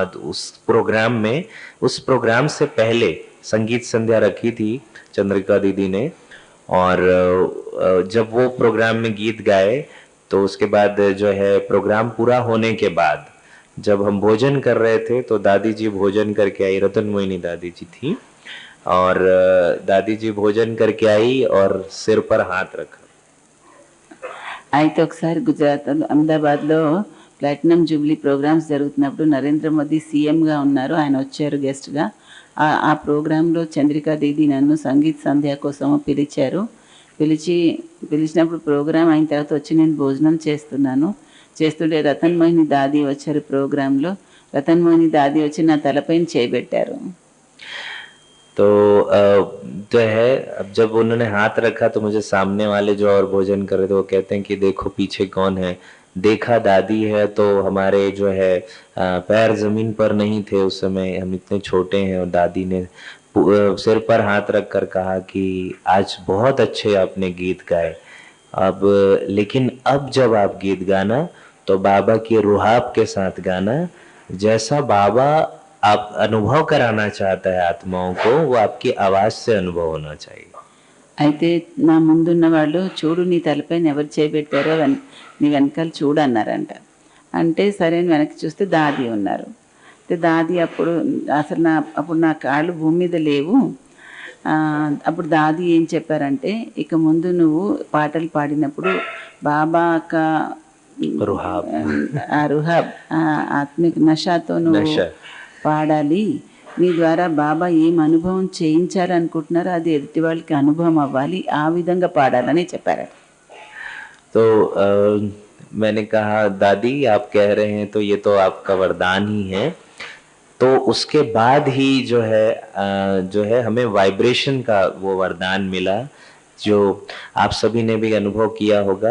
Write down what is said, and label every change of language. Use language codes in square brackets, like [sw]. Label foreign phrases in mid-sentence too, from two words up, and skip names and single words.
[hi] तो उस प्रोग्राम से पहले संगीत संध्या रखी थी चंद्रिका दीदी ने, और जब वो प्रोग्राम में गीत गाए तो उसके बाद जो है प्रोग्राम पूरा होने के बाद जब हम भोजन कर रहे थे तो दादी जी भोजन करके आई, रतन मोहिनी दादी जी थी, और दादी जी भोजन करके आई और सिर पर हाथ रखा। [te] అయితే ఒకసారి గుజరాత్ అహ్మదాబాద్లో [en] platinum jubilee programs [te] జరుగుతున్నప్పుడు నరేంద్ర మోదీ సీఎంగా ఉన్నారు, ఆయన వచ్చారు గెస్ట్గా. ఆ ప్రోగ్రాంలో చంద్రికా దీది నన్ను సంగీత్ సంధ్య కోసం పిలిచినప్పుడు ప్రోగ్రాం అయిన తర్వాత వచ్చి నేను భోజనం చేస్తుంటే రతన్ మోహిని దాది వచ్చారు ప్రోగ్రాంలో. రతన్ మోహిని దాది వచ్చి నా తలపైన చేయబెట్టారు. [hi] तो जो है, अब जब उन्होंने हाथ रखा तो मुझे सामने वाले जो और भोजन कर रहे थे वो कहते हैं कि देखो पीछे कौन है. देखा दादी है, तो हमारे जो है पैर जमीन पर नहीं थे उस समय, हम इतने छोटे हैं, और दादी ने सिर पर हाथ रख कर कहा कि आज बहुत अच्छे आपने गीत गाए. अब लेकिन अब जब आप गीत गाना तो बाबा के रुहाब के साथ गाना, जैसा बाबा आप अनुभव कराना चाहता है आत्माओं को, वो आपकी आवाज से अनुभव होना चाहिए. [te] అయితే నా ముందున్న వాళ్ళు చూడు నీ తలపైన ఎవరు చేయబెట్టారో నీ వెనకాల చూడు అన్నారంట. అంటే సరే అని వెనక్కి చూస్తే దాది ఉన్నారు. అయితే దాది అప్పుడు నా కాళ్ళు భూమి మీద లేవు. అప్పుడు దాది ఏం చెప్పారంటే, ఇక ముందు నువ్వు పాటలు పాడినప్పుడు బాబా రుహాబ్ ఆత్మిక నషాతో నువ్వు పాడాలి. నీ ద్వారా బాబా ఏం అనుభవం చేయించారనుకుంటున్నారో అది ఎదుటి వాళ్ళకి అనుభవం అవ్వాలి, ఆ విధంగా పాడాలని చెప్పారు. [hi] तो मैंने कहा दादी आप कह रहे हैं तो ये तो आपका वरदान ही है. तो उसके बाद ही जो है हमें वाइब्रेशन का वो वरदान मिला, जो आप सभी ने भी अनुभव किया होगा.